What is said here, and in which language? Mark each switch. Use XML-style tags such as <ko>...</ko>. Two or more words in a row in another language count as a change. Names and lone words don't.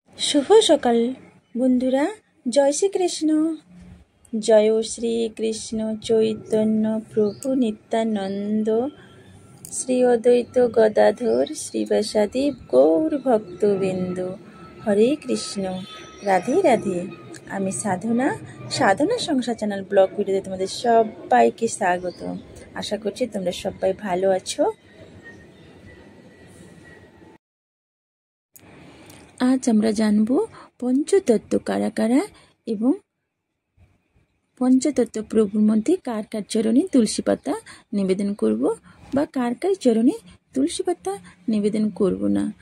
<bn>শুভ সকাল বন্ধুরা। জয় শ্রী কৃষ্ণ। জয় শ্রী কৃষ্ণ চৈতন্য প্রভু নিত্যানন্দ শ্রী অদ্বৈত গদাধর শ্রীবাসাদি গৌর ভক্তবৃন্দ। হরে কৃষ্ণ। রাধে রাধে। আমি সাধনা সাধনা সংসার চ্যানেল ব্লগ ভিডিওতে তোমাদের সবাইকে স্বাগত। আশা করছি তোমরা সবাই ভালো আছো। আজ আমরা জানব পঞ্চতত্ত্ব কারা কারা এবং পঞ্চতত্ত্ব প্রভুর মধ্যে কার কার চরণে তুলসী পাতা নিবেদন করব বা কার কার চরণে তুলসী পাতা নিবেদন করব না।</bn>